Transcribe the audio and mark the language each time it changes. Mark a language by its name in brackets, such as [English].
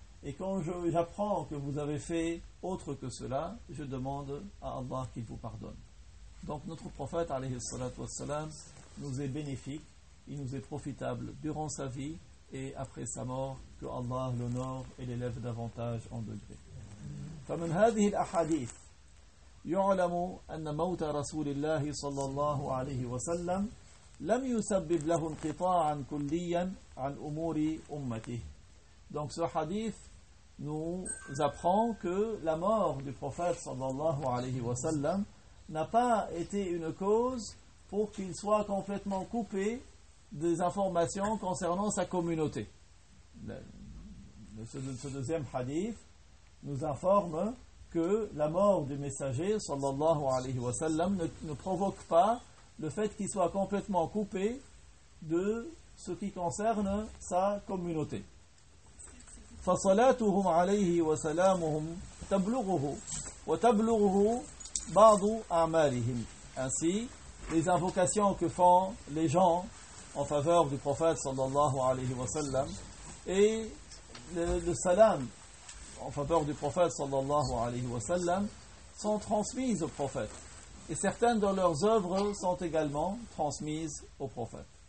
[French] Et quand j'apprends que vous avez fait autre que cela, je demande à Allah qu'il vous pardonne. Donc notre prophète, alayhi salatu wassalam, nous est bénéfique, il nous est profitable durant sa vie et après sa mort, que Allah l'honore et l'élève davantage en degré. [Arabic] فمن هذه الأحاديث يعلم أن موت رسول الله صلى الله عليه وسلم لم يسبب له انقطاعا كليا عن أمور أمته. [French] Donc ce hadith nous apprend que la mort du prophète sallallahu alayhi wa sallam n'a pas été une cause pour qu'il soit complètement coupé des informations concernant sa communauté. Ce deuxième hadith nous informe que la mort du messager sallallahu alayhi wa sallam ne provoque pas le fait qu'il soit complètement coupé de ce qui concerne sa communauté. [Arabic] فصلاتهم عليه وسلامهم تبلغه وتبلغه بعض أعمالهم. Ainsi, [French] les invocations que font les gens en faveur du prophète sallallahu alayhi wa sallam et le salam en faveur du prophète sallallahu alayhi wa sallam sont transmises au prophète. Et certaines de leurs œuvres sont également transmises au prophète.